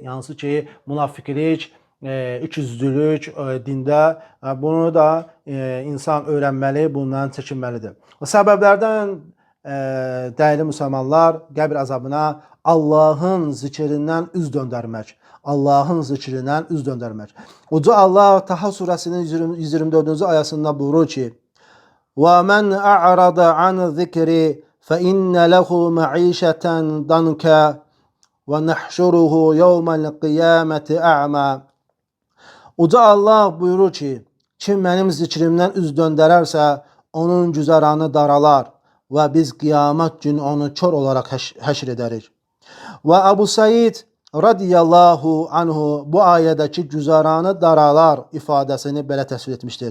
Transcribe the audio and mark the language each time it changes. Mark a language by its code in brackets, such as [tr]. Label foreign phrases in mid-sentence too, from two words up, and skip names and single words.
[az] Hansı ki, münafiqlik, ikiyüzlülük dində, bunu da insan öyrənməli, bundan çəkinməlidir. Səbəblərdən dəyərli müsəlmanlar, qəbir əzabına Allahın zikrindən üz döndərmək. Allahın zikrindən üz döndərmək. Uca Allah Taha surəsinin 124-cü ayəsində buyurur ki: [ar] وَمَنْ أَعْرَضَ عَنْ ذِكْرِ فَإِنَّ لَهُ مَعِيشَةً ضَنْكًا وَنَحْشُرُهُ يَوْمَ الْقِيَامَةِ أَعْمَى. [az] Uca Allah buyurur ki, kim mənim zikrimdən üz döndərərsə, onun güzəranı daralar və biz qiyamət günü onu kör olaraq həşr edərik. Və Əbu Said [ar] رضي الله عنه [az] bu ayədəki güzəranı daralar ifadəsini belə təsvir etmişdir.